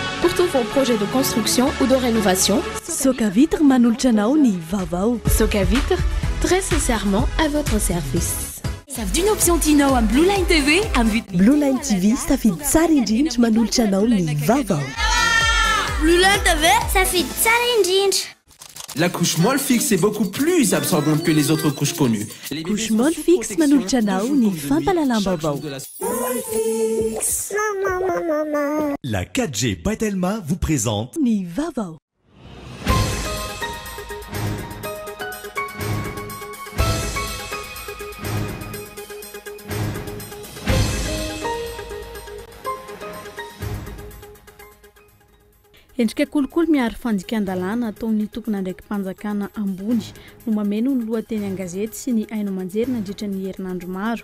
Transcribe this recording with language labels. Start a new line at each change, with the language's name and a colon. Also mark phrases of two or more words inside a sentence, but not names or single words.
French: pour tous vos projets de construction ou de rénovation.
Malagasy: Soka Vitre manolotra anao ny Vaovao.
French: Soka Vitre, très sincèrement à votre service. Savy d'une option Tinao am Blue Line TV
Malagasy: Blue Line TV safidy tsara indrindra manolotra anao ny Vaovao. Blue Line TV safidy tsara indrindra.
French: La couche molle fixe est beaucoup plus absorbante que les autres couches connues.
Malagasy: Couche molle fixe manolotra anao ny fampalalam-baovao.
French: La 4G Batelma vous présente
Malagasy: ny Vaovao. Endrika kolokolo miaro fandikan-dalàna ataon'ny tompona ndraiky mpanjakana ambony no mameno ny lohateny an-gazety sy ny haino aman-jery nandritra ny herinandro maro.